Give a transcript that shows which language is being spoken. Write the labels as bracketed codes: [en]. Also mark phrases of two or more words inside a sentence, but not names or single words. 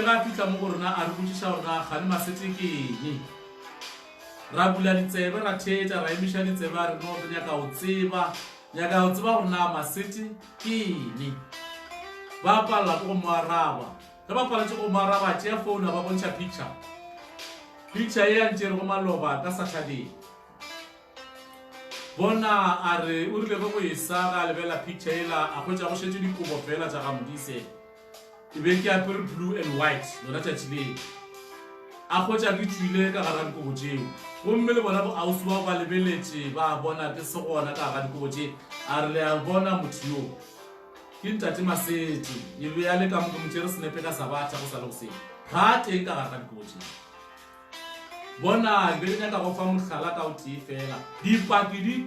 [nso] ga fitlha mo go rona a re botšiša gorena gane Masetse ke eng ra bula ditsebe ra thetša ra emiša ditsebe a re no re nyaka go tseba gorena Masetse ke eng ba palela ko go mo araba ge ba paletše go mo araba tšea founa ba bontšha picture e ya ntše re go maloba ka Saturday bona a re o rile ge go e sa ga lebela picture ela a kgwetša go šetse dikobo fela tša ga Modise e be ke apere [en] blue and white [nso] lona tšatši le a kgwetša ke tswile ka gara dikobo tšeo gomme le bona bo ausi bao ba lebeletše ba bona ke se gona ka ga dikobo tše a re le a bona motho yo ke ntate Masetse e be ya le ka moke motšere senepe ka Sabata go sa le go seng ga teng ka gara dikobo tšeo bona ke be nyaka go fa mohlala ka o tee fela dipaki